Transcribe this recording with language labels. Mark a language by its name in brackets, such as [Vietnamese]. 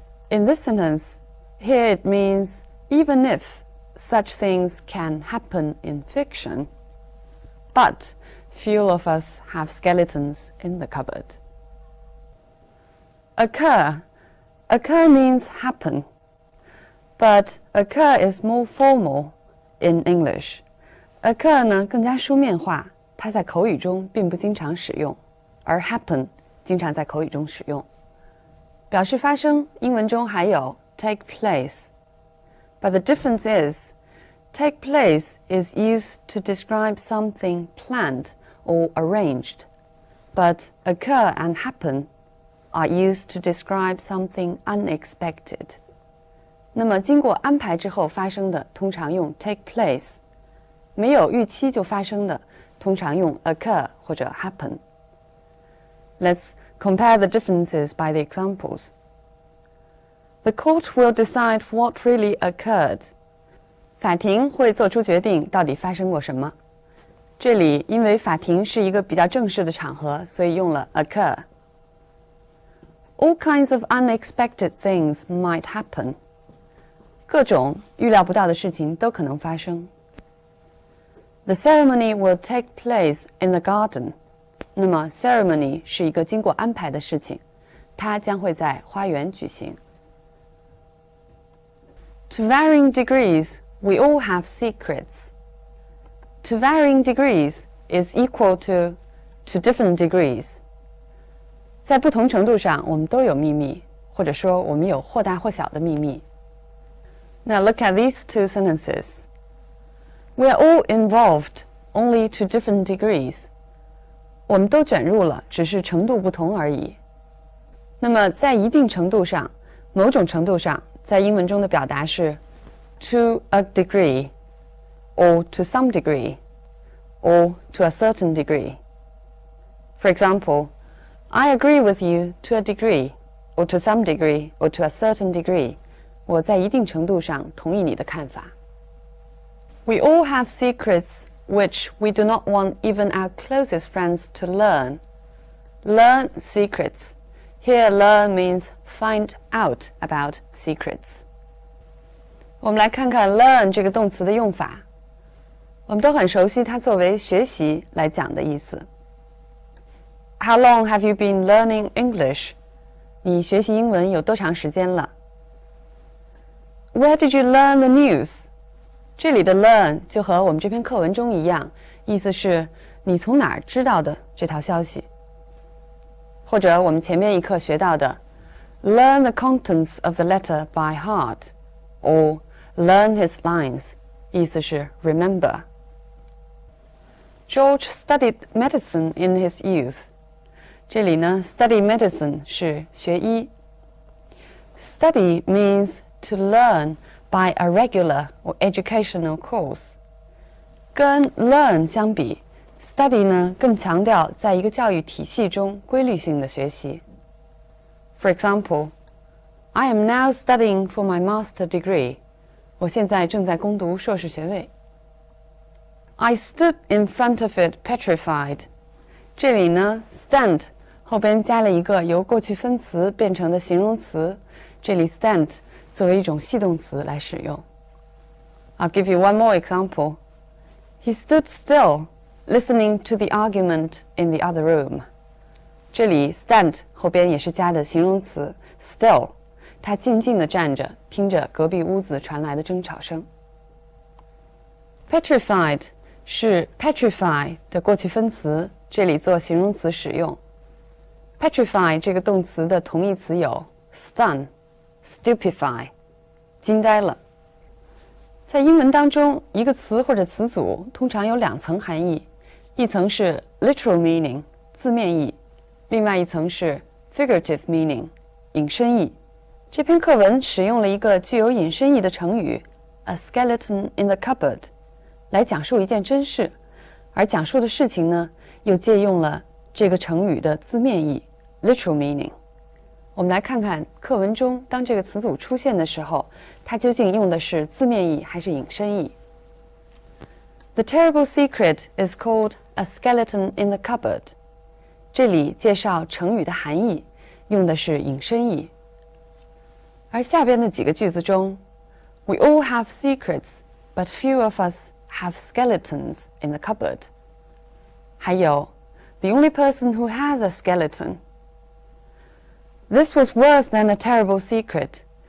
[English] In this sentence, here it means even if such things can happen in fiction, but few of us have skeletons in the cupboard. Occur. Occur means happen, but occur is more formal in English. [Chinese] Occur 呢更加书面化，它在口语中并不经常使用，而 happen 经常在口语中使用。表示发生，英文中还有 take place. [English] But the difference is, take place is used to describe something planned or arranged, but occur and happen are used to describe something unexpected. [Chinese] 那么经过安排之后发生的，通常用 take place. 没有预期就发生的，通常用 occur 或者 happen. [English] Let's compare the differences by the examples. The court will decide what really occurred. [Chinese] 法庭会做出决定，到底发生过什么。这里因为法庭是一个比较正式的场合，所以用了 occur. [English] All kinds of unexpected things might happen. [Chinese] 各种预料不到的事情都可能发生。 [English] The ceremony will take place in the garden. [Chinese] 那么 ceremony 是一个经过安排的事情，它将会在花园举行。 [English] To varying degrees, we all have secrets. To varying degrees is equal to different degrees. [Chinese] 在不同程度上，我们都有秘密，或者说我们有或大或小的秘密。 [English] Now look at these two sentences. We are all involved, only to different degrees. [Chinese] 我们都卷入了，只是程度不同而已。那么在一定程度上，某种程度上，在英文中的表达是 [English] to a degree, or to some degree, or to a certain degree. For example, I agree with you to a degree, or to some degree, or to a certain degree. [Chinese] 我在一定程度上同意你的看法。 [English] We all have secrets which we do not want even our closest friends to learn. Learn secrets. Here, learn means find out about secrets. [Chinese] 我们来看看 learn 这个动词的用法。我们都很熟悉它作为学习来讲的意思。 [English] How long have you been learning English? [Chinese] 你学习英文有多长时间了？ [English] Where did you learn the news? [Chinese] 这里的 learn 就和我们这篇课文中一样，意思是你从哪儿知道的这条消息。或者我们前面一课学到的 [English] learn the contents of the letter by heart, or learn his lines, [Chinese] 意思是 [English] remember. George studied medicine in his youth. [Chinese] 这里呢 study medicine 是学医。 [English] Study means to learn by a regular or educational course. [Chinese] 跟 learn 相比 study 呢更强调在一个教育体系中规律性的学习。 [English] For example, I am now studying for my master degree. [Chinese] 我现在正在攻读硕士学位。 [English] I stood in front of it petrified. [Chinese] 这里呢 stand 后边加了一个由过去分词变成的形容词，这里 stand 作为一种系动词来使用。 [English] I'll give you one more example. He stood still, listening to the argument in the other room. [Chinese] 这里 stand 后边也是加的形容词 still， 他静静地站着，听着隔壁屋子传来的争吵声。 Petrified 是 petrify 的过去分词，这里做形容词使用。 Petrify 这个动词的同义词有 stun、stupefy， 惊呆了。在英文当中，一个词或者词组通常有两层含义，一层是 literal meaning 字面意，另外一层是 figurative meaning 引申义。这篇课文使用了一个具有引申义的成语 a skeleton in the cupboard 来讲述一件真事，而讲述的事情呢，又借用了这个成语的字面意 literal meaning。我们来看看课文中当这个词组出现的时候，它究竟用的是字面意还是引申义。 [English] The terrible secret is called a skeleton in the cupboard。 [Chinese] 这里介绍成语的含义，用的是引申义。而下边的几个句子中 [English] ，We all have secrets, but few of us have skeletons in the cupboard。 [Chinese] 还有 [English] The only person who has a skeleton。This was worse than a terrible secret.